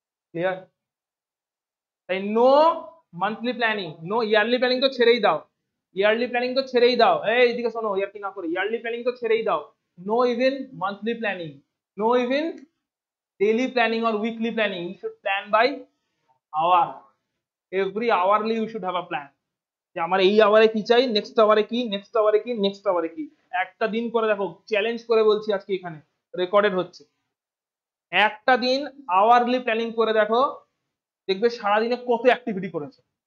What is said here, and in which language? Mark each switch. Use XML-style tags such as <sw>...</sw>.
<bn>Clear? তাই no monthly planning, no yearly planning তো ছেড়েই দাও, ইয়ারলি প্ল্যানিং তো ছেড়েই দাও, এই এদিকে শোনো, ইয়ারলি না করে ইয়ারলি প্ল্যানিং তো ছেড়েই দাও।</bn> <en>No even monthly planning, no even daily planning or weekly planning. You should plan by hour. Every hourly you should have a plan.</en> <bn>যে আমার এই আওয়ারে কি চাই, নেক্সট আওয়ারে কি, নেক্সট আওয়ারে কি, নেক্সট আওয়ারে কি। একটা দিন করে দেখো, চ্যালেঞ্জ করে বলছি আজকে এখানে রেকর্ডেড হচ্ছে, একটা দিন আওয়ারলি প্ল্যানিং করে দেখো, দেখবে সারাদিনে কত অ্যাক্টিভিটি করেছে।</bn>